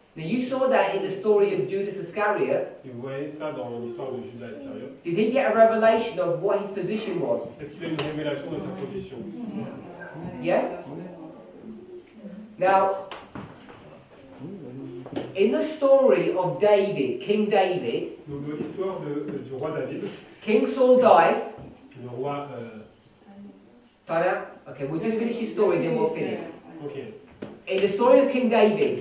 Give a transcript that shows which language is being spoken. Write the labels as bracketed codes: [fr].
[en] Now you saw that in the story of Judas Iscariot. [fr] Et vous voyez ça dans l'histoire de Judas Iscariot. [en] Did he get a revelation of what his position was? [fr] Est-ce qu'il a une révélation de sa position? [en] Yeah? Now, in the story of David, King David, [fr] Donc dans l'histoire du roi David, [en] King Saul dies. [fr] le roi... [en] Okay, we'll just finish his story, then we'll finish. Ok. In the story of King David,